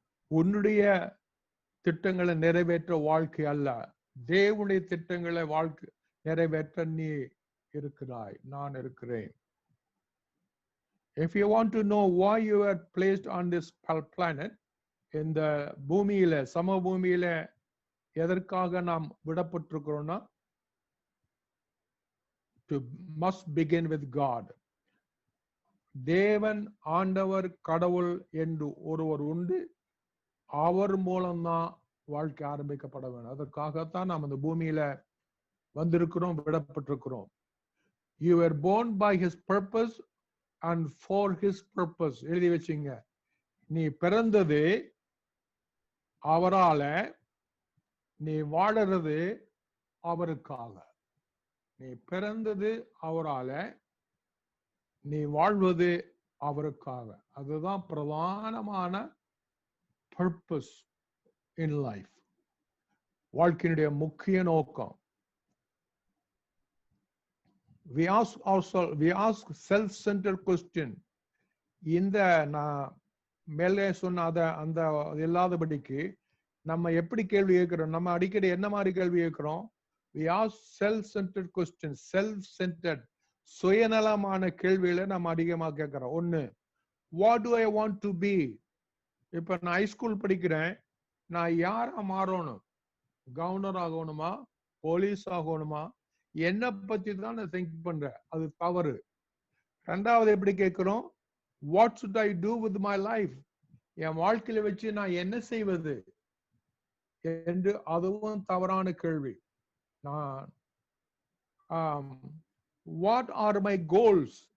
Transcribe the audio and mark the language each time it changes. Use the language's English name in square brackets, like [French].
[Tamil] உன்னுடைய திட்டங்களை நிறைவேற்ற வாழ்க்கை அல்ல, தேவனுடைய திட்டங்களை வாழ்க்கை நிறைவேற்ற நீ இருக்கிறாய், நான் இருக்கிறேன். [English] If you want to know why you were placed on this planet, [Tamil] இந்த பூமியில சம பூமியில எதற்காக நாம் விடப்பட்டிருக்கிறோம்னா, [English] to must begin with God. [Tamil] தேவன் ஆண்டவர் கடவுள் என்று ஒருவர் உண்டு. அவர் மூலம்தான் வாழ்க்கை ஆரம்பிக்கப்பட வேண்டும். அதற்காகத்தான் நாம் இந்த பூமியில வந்திருக்கிறோம், விடப்பட்டிருக்கிறோம். [English] You were born by his purpose and for his purpose. [Tamil] எழுதி வச்சுங்க. நீ பிறந்தது அவரால, நீ வாழறது அவருக்காக. நீ பிறந்தது அவரால, நீ வாழ்வது அவருக்காக. அதுதான் பிரதானமான [English] purpose in life. [Tamil] வாழ்க்கையினுடைய முக்கிய நோக்கம். [English] We ask self-centered question. [Tamil] இந்த நான் மேலே சொன்ன அந்த இல்லாதபடிக்கு நம்ம எப்படி கேள்வி கேட்கிறோம்? நம்ம அடிக்கடி என்ன மாதிரி கேள்வி கேட்கிறோம்? [English] We ask self-centered questions. [Tamil] Self-centered, சுயநலமான கேள்விகளை நம்ம அதிகமாக கேட்கிறோம். ஒண்ணு, [English] what do I want to be? [Tamil] இப்ப நான் ஹைஸ்கூல் படிக்கிறேன், நான் யாரா மாறணும்? கவர்னர் ஆகணுமா, போலீஸ் ஆகணுமா? என்னை பத்தி தான் நான் திங்க் பண்றேன். அது தவறு. ரெண்டாவது எப்படி கேட்கிறோம்? [English] What should I do with my life? [Tamil] என் வாழ்க்கையில வச்சு நான் என்ன செய்வது என்று, அதுவும் தவறான கேள்வி. நான் [English] what are my goals?